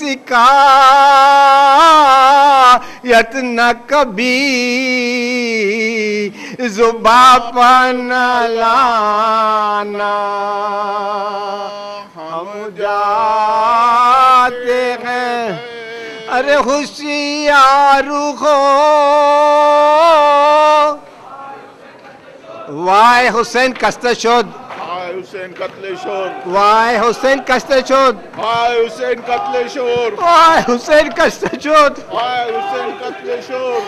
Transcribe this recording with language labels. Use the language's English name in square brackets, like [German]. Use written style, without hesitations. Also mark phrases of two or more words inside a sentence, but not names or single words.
[Urdu] شکایت نہ کبھی زباں پر نہ لانا ہم جاتے ہیں ارے ہوشیار ہو [Persian] وای حسین کشته شد های حسین قتل شد وای حسین کشته شد های حسین قتل شد وای حسین کشته شد های حسین قتل شد